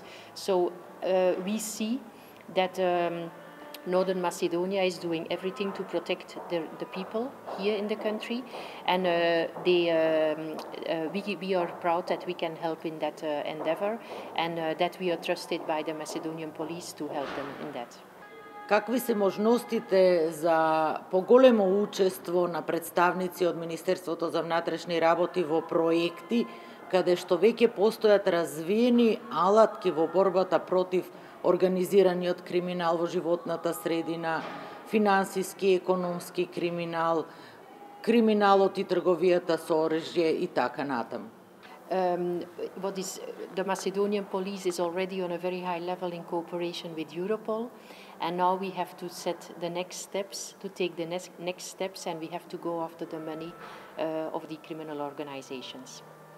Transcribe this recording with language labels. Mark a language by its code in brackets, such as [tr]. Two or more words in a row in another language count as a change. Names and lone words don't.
[en] So we see that Northern Macedonia is doing everything to protect the people here in the country, and we are proud that we can help in that endeavor, and that we are trusted by the Macedonian police to help them in that. [mk] Какви се можностите за поголемо учество на представници од Министерството за внатрешни работи во проекти каде што веќе постојат развиени алатки во борбата против организираниот криминал во животната средина, финансиски, економски криминал, криминалот и трговијата со оружје и така натаму? [en] The Macedonian police is already on a very high level in cooperation with Europol, and now we have to set the next steps, to take the next steps, and we have to go after the money of the criminal organizations.